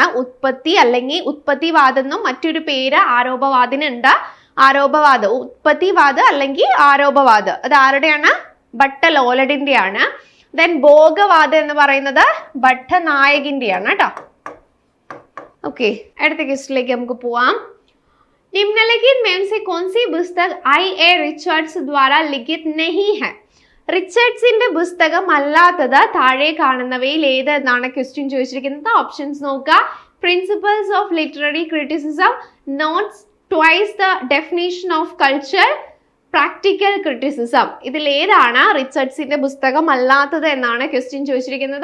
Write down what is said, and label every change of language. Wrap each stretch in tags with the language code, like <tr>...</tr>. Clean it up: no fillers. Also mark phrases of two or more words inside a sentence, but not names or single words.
<ml>ഉത്പത്തി അല്ലെങ്കിൽ ഉത്പത്തിവാദം എന്നും മറ്റൊരു പേര് ആരോപവാദിനുണ്ട്. ആരോപവാദ, ഉത്പത്തിവാദ അല്ലെങ്കിൽ ആരോപവാദ, അത് ആരുടെയാണ്? ഭട്ടലോലഡിന്റെയാണ്. ദെൻ ഭോഗവാദം എന്ന് പറയുന്നത് ഭട്ടനായകിന്റെയാണ് കേട്ടോ. ഓക്കെ, അടുത്ത ക്വസ്റ്റ്യനിലേക്ക് നമുക്ക് പോവാം.</ml> <hi>निम्नलिखित में से कौन सी पुस्तक I.A. റിച്ചർഡ്സ് द्वारा लिखित नहीं है?</hi> <ml>റിച്ചർഡ്സിന്റെ പുസ്തകം അല്ലാത്തത് താഴെ കാണുന്നവയിൽ ഏത് എന്നാണ് ക്വസ്റ്റ്യൻ ചോദിച്ചിരിക്കുന്നത്. ഓപ്ഷൻസ് നോക്കുക. പ്രിൻസിപ്പൽസ് ഓഫ് ലിറ്റററി ക്രിറ്റിസിസം, നോട്ട്സ്, ട്വൈസ് ദ ഡെഫിനിഷൻ ഓഫ് കൾച്ചർ, പ്രാക്ടിക്കൽ ക്രിറ്റിസിസം. ഇതിൽ ഏതാണ് റിച്ചർഡ്സിന്റെ പുസ്തകം അല്ലാത്തത് എന്നാണ് ക്വസ്റ്റ്യൻ ചോദിച്ചിരിക്കുന്നത്.</ml>